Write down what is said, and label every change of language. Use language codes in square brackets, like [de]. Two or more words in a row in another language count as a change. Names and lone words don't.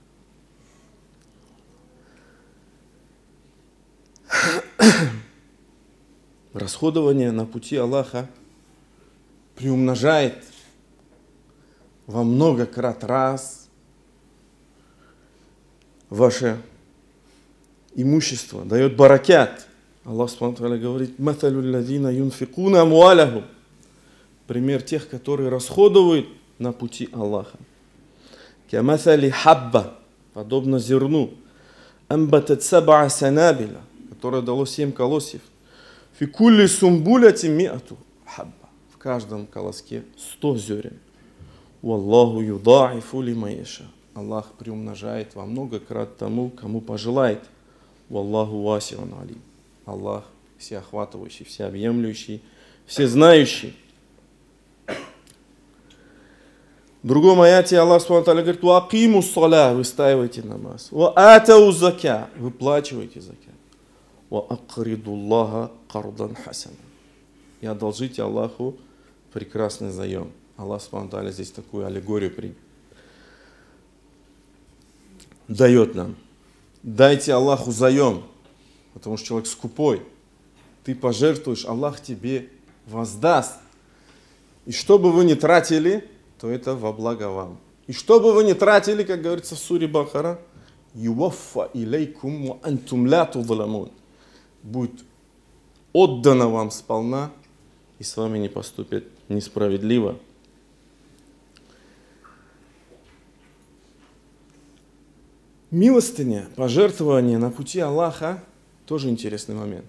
[ru] Расходование на пути Аллаха приумножает во много крат раз ваше имущество, дает баракят. [ar] الله سبحانه وتعالى говорит: «مثل الذين ينفقون أموالهم». [ru] Пример тех, которые расходуют на пути Аллаха. [ar] كمثل حبة, [ru] подобно зерну, [ar] أنبتت سبع سنابل, [ru] которое дало 7 колосьев. [ar] في كل سنبلة مائة حبة, [ru] в каждом колоске 100 зерен. [ar] والله يضاعف لمن يشاء. [ru] Аллах приумножает во много крат тому, кому пожелает. [ar] والله واسع عليم. [ru] Аллах всеохватывающий, всеобъемлющий, всезнающий. В другом аяте [ar] الله سبحانه وتعالى [ru] говорит: [ar] «وأقيموا الصلاة», [ru] выстаивайте намаз. [ar] «وآتوا الزكاة», [ru] выплачивайте закат. [ar] «وأقرضوا الله قرضا حسنا», [ru] и одолжите Аллаху прекрасный заем. [ar] الله سبحانه وتعالى [ru] здесь такую аллегорию дает нам. Дайте Аллаху заем, потому что человек скупой. Ты пожертвуешь, Аллах тебе воздаст. И что бы вы ни тратили, то это во благо вам. И что бы вы ни тратили, как говорится в суре Бакара, [ar] «يوف إليكم وأنتم لا تظلمون», [ru] будет отдано вам сполна, и с вами не поступят несправедливо. Милостыня, пожертвование на пути Аллаха тоже интересный момент.